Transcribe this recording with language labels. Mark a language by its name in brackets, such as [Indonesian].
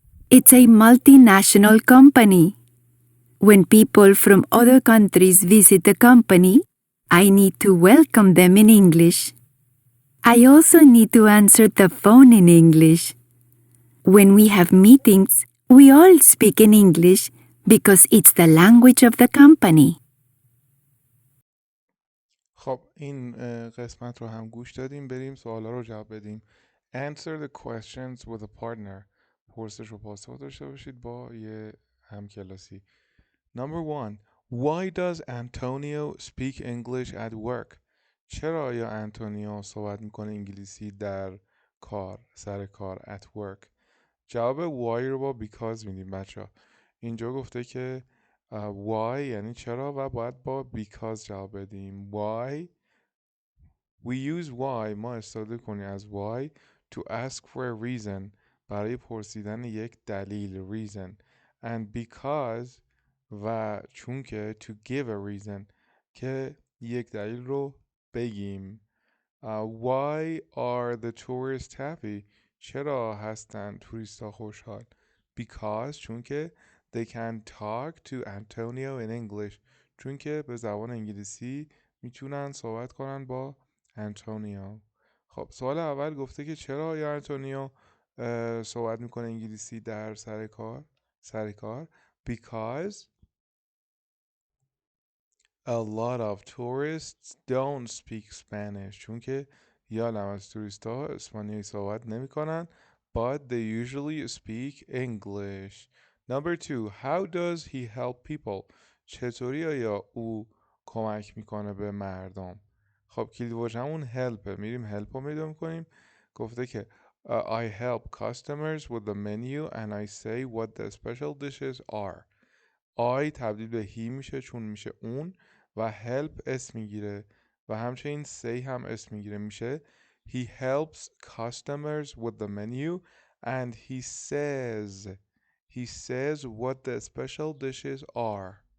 [English] It's a multinational company. When people from other countries visit the company, I need to welcome them in English. I also need to answer the phone in English. When we have meetings, we all speak in English because it's the language of the company. [Persian] خب این قسمت رو هم گوش دادیم، بریم سوالا رو جواب بدیم. [English] Answer the questions with a partner. [Persian] پرسش و پاسخ داشته باشید با یه همکلاسی. [English] Number 1. Why does Antonio speak English at work? [Persian] چرا آیا انتونیو صحبت میکنه انگلیسی در کار، سر کار [English] at work؟ [Persian] جواب why رو با because میدیم بچه ها. اینجا گفته که why یعنی چرا و باید با because جواب بدیم. [English] Why we use why، [Persian] ما استفاده کنیم از [English] why to ask for a reason، [Persian] برای پرسیدن یک دلیل [English] reason، and because [Persian] و چون که [English] to give a reason [Persian] که یک دلیل رو بگیم. [English] Why are the tourists happy؟ [Persian] چرا هستن توریست ها خوشحال؟ Because چون که [English] they can talk to Antonio in English، [Persian] چون که به زبان انگلیسی میتونن صحبت کنن با انتونیو. خب سوال اول گفته که چرا یا انتونیو صحبت میکنه انگلیسی در سر کار [English] because a lot of tourists don't speak Spanish، [Persian] چون که یادم از توریست ها اسپانیایی صحبت نمی کنن [English] but they usually speak English. Number 2. How does he help people؟ [Persian] چطوری آیا او کمک میکنه به مردم؟ خب کلید واژه‌مون help، میریم help رو پیدا میکنیم. [English] گفته که I help customers with the menu and I say what the special dishes are. [Persian] I تبدیل به he میشه چون میشه اون و help اسم میگیره و همچنین say هم اسم میگیره، میشه [English] he helps customers with the menu and he says what the special dishes are.